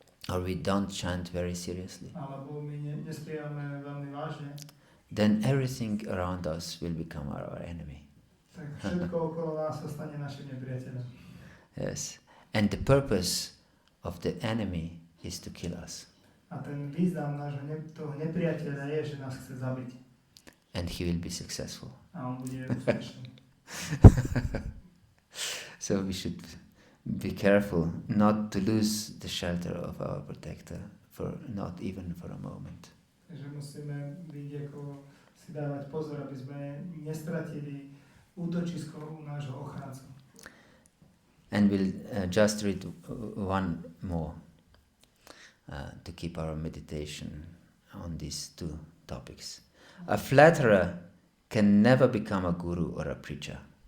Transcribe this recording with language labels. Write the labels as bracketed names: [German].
[English] Or we don't chant very seriously. [Slovak] Alebo my nespievame veľmi vážne. [English] Then everything around us will become our enemy. [Slovak] Tak všetko okolo nás sa stane našim nepriateľom. [English] Yes. And the purpose of the enemy is to kill us. [Slovak] A ten význam nášho toho nepriateľa je, že nás chce zabiť. [English] And he will be successful. [Slovak] A on bude úspešný. [English] So we should be careful not to lose the shelter of our protector, for not even for a moment. [Slovak] Takže musíme byť ako si dávať pozor, aby sme nestratili útočisko u nášho ochrancu. [English] And we'll just read one more to keep our meditation on these two topics. A flatterer can never become a guru or a preacher.